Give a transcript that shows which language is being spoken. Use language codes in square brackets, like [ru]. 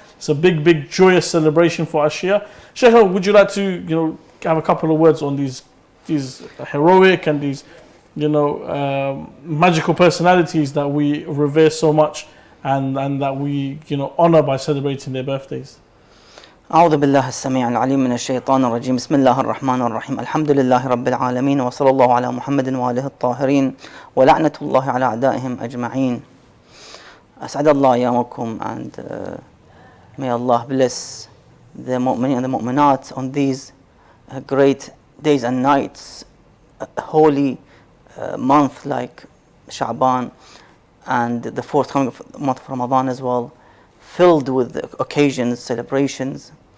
[en] It's a big joyous celebration for us Shia. Sheikh, would you like to have a couple of words on these heroic and these magical personalities that we revere so much and that we honor by celebrating their birthdays? [ar] أعوذ بالله السميع العليم من الشيطان الرجيم بسم الله الرحمن الرحيم الحمد لله رب العالمين وصلى الله على محمد وآله الطاهرين ولعنة الله على أعدائهم أجمعين. أسعد الله أيامكم, [en] and may Allah bless the mu'mineen and the mu'minat on these great days and nights, a holy month like Sha'ban and the forthcoming month of Ramadan as well, filled with occasions, celebrations.